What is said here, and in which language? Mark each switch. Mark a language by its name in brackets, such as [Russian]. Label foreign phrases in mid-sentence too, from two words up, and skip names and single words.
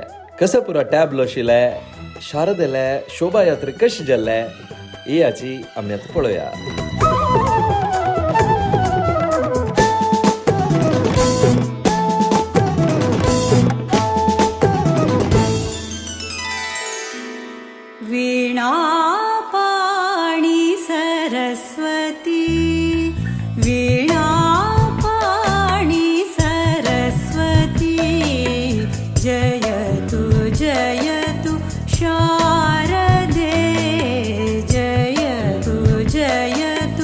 [Konkani] कसो पुरो टॅबलो आशिल्ले, शारदेले शोभायात्रे कशी जाल्ले ही याची आमी आतां पळोवया. [Sanskrit] वीणा पाणी सरस्वती, वीणा पाणी सरस्वती, जयतु जयतु शारदे, जयतु जयतु